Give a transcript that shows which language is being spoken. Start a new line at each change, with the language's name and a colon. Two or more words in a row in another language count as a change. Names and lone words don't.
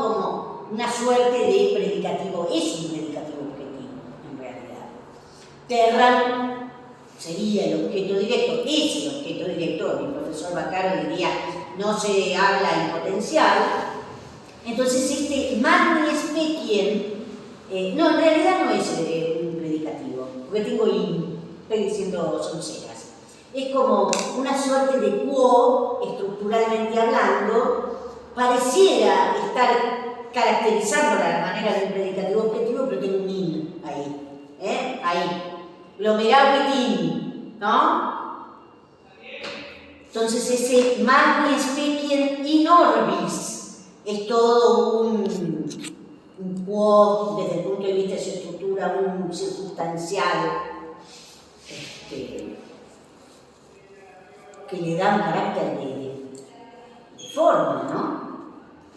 Spanish: Como una suerte de predicativo. Es un predicativo objetivo, en realidad. Terram sería el objeto directo, es el objeto directo. Mi profesor Baccaro diría, no se habla en potencial.
Latin: Entonces magni speciem,
Spanish: no, en realidad no es un predicativo, porque estoy diciendo sonceras. Es como una suerte de quo, estructuralmente hablando, pareciera estar caracterizando la manera del predicativo objetivo, pero tiene un in ahí, ahí, glomeravetin, ¿no? Entonces ese
Latin: magni speciem in orbis
Spanish: es todo un quo desde el punto de vista de su estructura, un circunstancial que le da un carácter de forma, ¿no?